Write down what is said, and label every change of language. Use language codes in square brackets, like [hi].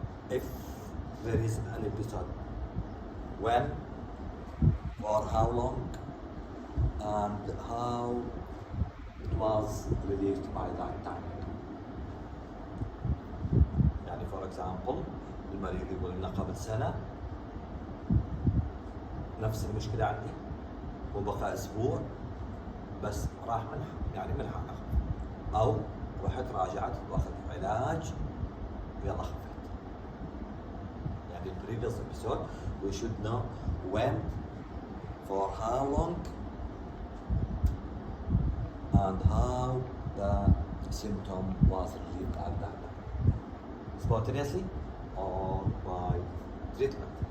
[en] If there is an episode, when, for how long, and how it was relieved by that time. [ar] يعني for example المريض يقول لنا قبل سنة نفس المشكلة عندي وبقى أسبوع بس راح منها يعني منها أو رحت راجعت واخذت علاج ويلا خفيت. [en] يعني previous episode we should know when, for how long, and how the symptom was relieved at that time. Spontaneously or by treatment.